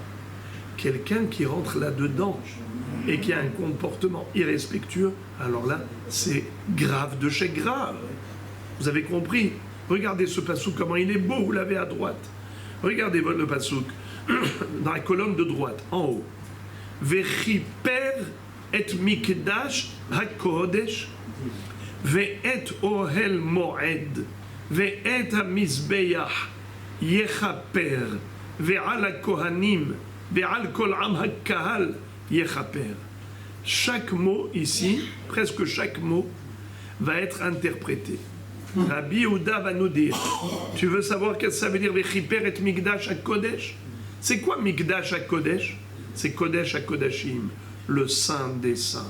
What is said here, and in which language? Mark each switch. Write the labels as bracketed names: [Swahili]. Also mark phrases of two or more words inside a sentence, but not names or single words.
[French] Quelqu'un qui rentre là-dedans et qui a un comportement irrespectueux, alors là, c'est grave de chez grave. Vous avez compris? Regardez ce passouk, comment il est beau, vous l'avez à droite. Regardez le passouk, dans la colonne de droite, en haut. [Hebrew] וכפר את מקדש הקדש ואת אהל מועד ואת המזבח יכפר ועל הכהנים ועל כל עם הקהל יכפר. [French] Chaque mot ici, presque chaque mot, va être interprété. Rabbi Yehuda va nous dire, tu veux savoir qu'est-ce que ça veut dire [Hebrew] וכפר את מקדש הקדש? [French] C'est quoi [Hebrew] מקדש הקדש? [French] C'est [Hebrew] קדש הקדשים, [French] le Saint des Saints.